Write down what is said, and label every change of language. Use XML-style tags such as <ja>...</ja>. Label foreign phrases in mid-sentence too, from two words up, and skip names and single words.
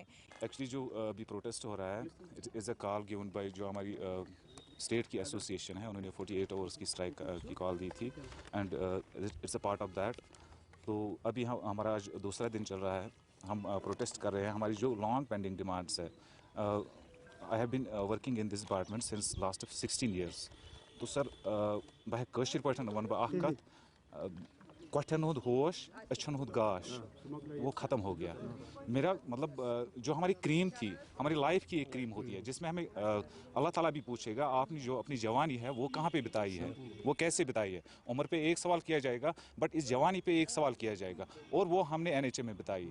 <hi>एक्चुअली जो अभी प्रोटेस्ट हो रहा है,</hi> <en>it is a call given by</en> <hi>जो हमारी स्टेट की एसोसिएशन है, उन्होंने 48 आवर्स की स्ट्राइक की कॉल दी थी</hi> <en>and it's a part of that.</en> <hi>तो अभी हमारा आज दूसरा दिन चल रहा है, हम प्रोटेस्ट कर रहे हैं। हमारी जो</hi> <en>long pending demands</en> <hi>है,</hi> <en>I have been working in this department since last of 16 years.</en> <ks>तो सर बह कशीर पठन वन बह कत कठन हुद होश अच्छन हुद गाश</ks> <hi>वो ख़त्म हो गया। मेरा मतलब जो हमारी क्रीम थी, हमारी लाइफ की एक क्रीम होती है जिसमें हमें अल्लाह ताला भी पूछेगा आपने जो अपनी जवानी है वो कहाँ पे बिताई है, वो कैसे बिताई है। उम्र पे एक सवाल किया जाएगा बट इस जवानी पे एक सवाल किया जाएगा और वो हमने NHM में बिताई।</hi>